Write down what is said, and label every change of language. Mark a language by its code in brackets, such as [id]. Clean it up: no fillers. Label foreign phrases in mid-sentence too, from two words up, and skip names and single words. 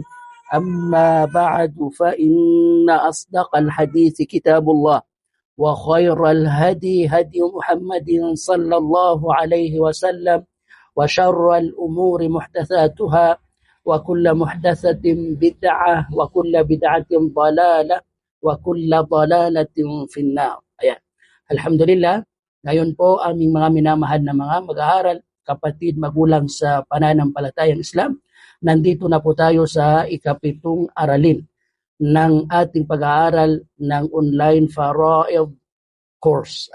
[ar] أما بعد فإن أصدق الحديث كتاب الله وخير الهدي هدي محمد صلى الله عليه وسلم وشر الأمور محدثاتها وكل محدثة بدعة وكل بدعة ضلالة وكل ضلالة في النار. [tl] Ayan. Alhamdulillah, ngayon po aming mga minamahal na mga mag-aaral, kapatid, magulang sa pananampalatayang Islam, nandito na po tayo sa ikapitong aralin ng ating pag-aaral ng online Faraid course.